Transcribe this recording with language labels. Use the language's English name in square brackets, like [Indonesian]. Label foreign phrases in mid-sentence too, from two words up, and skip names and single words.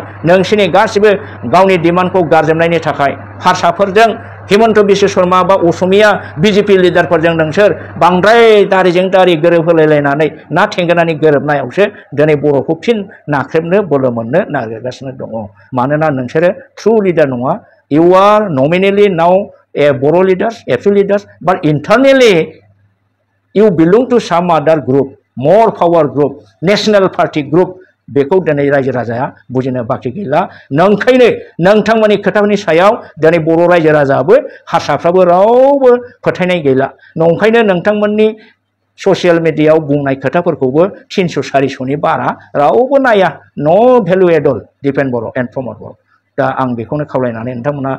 [Bodo] नोंसिनि गासिबो गावनि डिमान्डखौ गारजोबनायनि थाखाय हारसाफोरजों हिमन्त बिश्व शर्मा बा असमिया बिजेपि लिडारफोरजों नोंसोर बांद्राय दारिजों दारि गोरोबहोलायलायनानै ना थेंगोनानि गोरोबनायावसो दिनै बर'खौ फिन नाख्रेबनो बोलो मोननो नागिरगासिनो दङ मानोना नोंसोरो [English] true leader [Bodo] नङा [English] You are nominally now a Boro leaders, AFU leaders, but internally you belong to some other group, more power group, national party group. [Bodo] बेखौ दिनै रायजो राजाया बुजिनो बाखि गैला नंखायनो नोंथांमोननि खोथाफोरनि सायाव दिनै बर' रायजो राजाबो हारसाफ्राबो रावबो फोथायनाय गैला नंखायनो नोंथांमोननि ससियेल मिडियायाव बुंनाय खोथाफोरखौबो 300-400नि बारा रावबो नाया [English] no value at all [Bodo] दिपेन बर' एन्ड प्रमद बर' दा आं बेखौनो खावलायनानै नोंथांमोना